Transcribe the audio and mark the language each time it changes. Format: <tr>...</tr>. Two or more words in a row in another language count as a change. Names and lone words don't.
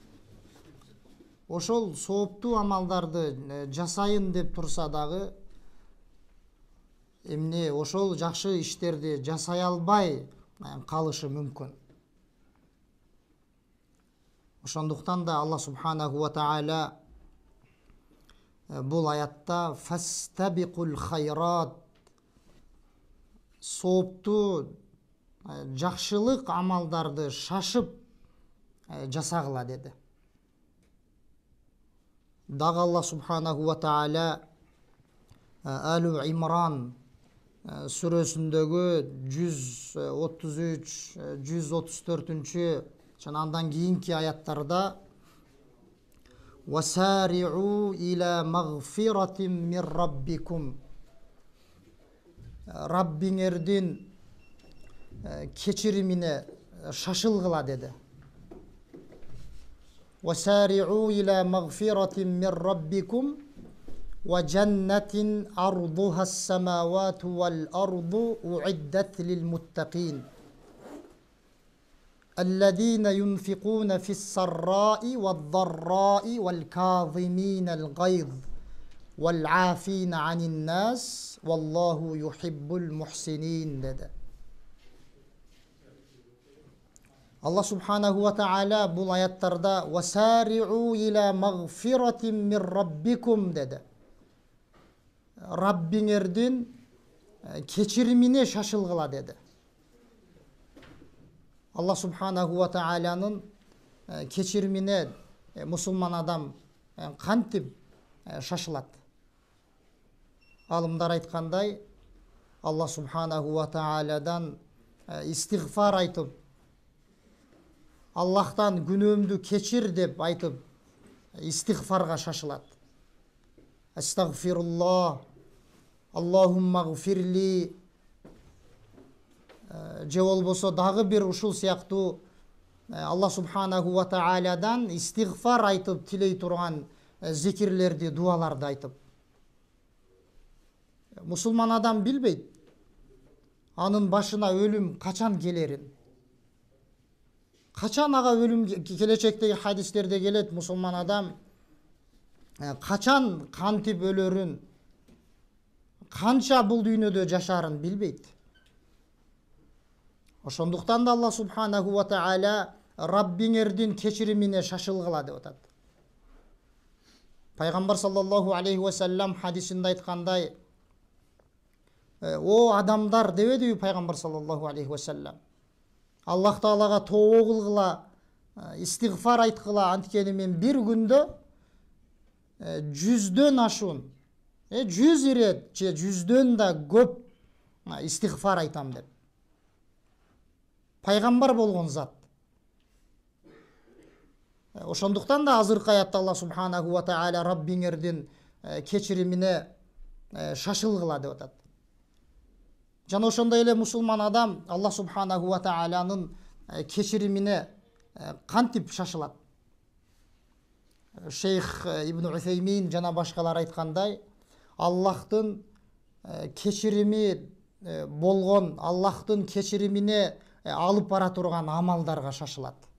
<ky>Ошол сооптуу амалдарды жасайын деп турса дагы, эмне ошол жакшы иштерди жасай албай калышы мүмкүн. Ошондуктан да</ky> <ar>الله سبحانه وتعالى</ar> <ky>бул аятта</ky> <ar>فاستبقوا الخيرات,</ar> <ky>сооптуу жакшылык амалдарды шашып жасагыла деди. Дагы</ky> <ar>الله سبحانه وتعالى</ar> <ky>Алу Имран сүрөсүндөгү 133, 134 жана андан кийинки аяттарда</ky> <ar>«وسارعوا إلى مغفرة من ربكم»,</ar> <ky>Раббиңердин кечиримине шашылгыла деди.</ky> <ar>«وسارعوا إلى مغفرة من ربكم وجنة أرضها السماوات والأرض أعدت للمتقين الذين ينفقون في السراء والضراء والكاظمين الغيظ والعافين عن الناس والله يحب المحسنين dedi. الله سبحانه وتعالى</ar> <ky>бул аяттарда</ky> <ar>وسارعوا إلى مغفرة من ربكم dedi.</ar> <ky>Rabbiңердин кечиримине шашылгыла деди.</ky> <ar>الله سبحانه وتعالى'nın</ar> <ky>кечиримине мусулман адам кантип шашылат? Алымдар айткандай,</ky> <ar>الله سبحانه وتعالى'дан</ar> <ky>истигфар айтып, Аллахтан күнөөмдү кечир деп айтып, истигфарга шашылат. Астагфируллах,</ky> <ar>اللهم اغفر لي,</ar> <ky>же болбосо дагы бир ушул сыяктуу</ky> <ar>الله سبحانه وتعالى'дан</ar> <ky>истигфар айтып тилей турган зикирлерди, дуаларды айтып. Мусулман адам билбейт анын башына өлүм качан келерин. Качан ага өлүм келечектеги хадистерде келет, мусулман адам качан кантип өлөрүн, канча бул дүйнөдө жашарын билбейт. Ошондуктан да</ky> <ar>الله سبحانه وتعالى</ar> <ky>Раббиңердин кечиримине шашылгыла деп атат. Пайгамбар</ky> <ar>صلى الله عليه وسلم</ar> <ky>хадисинде айткандай, о адамдар дебедиби Пайгамбар</ky> <ar>صلى الله عليه وسلم,</ar> <ky>Аллах Таалага тообо кылгыла, истигфар айткыла, анткени мен бир күндө 100дөн ашуун, 100 ирет же 100дөн да көп истигфар айтам деп. Пайгамбар болгон зат, Ошондуктан да азыркы аятта</ky> <ar>الله سبحانه وتعالى</ar> <ky>Раббиңердин кечиримине шашылгыла деп атат. Жана ошондой эле мусулман адам</ky> <ar>الله سبحانه وتعالى</ar> <ky>кечиримине кантип шашылат? Шейх Ибн Усеймин жана башкалар айткандай, Аллахтын кечирими болгон, Аллахтын кечиримине алып бара турган амалдарга шашылат.</ky>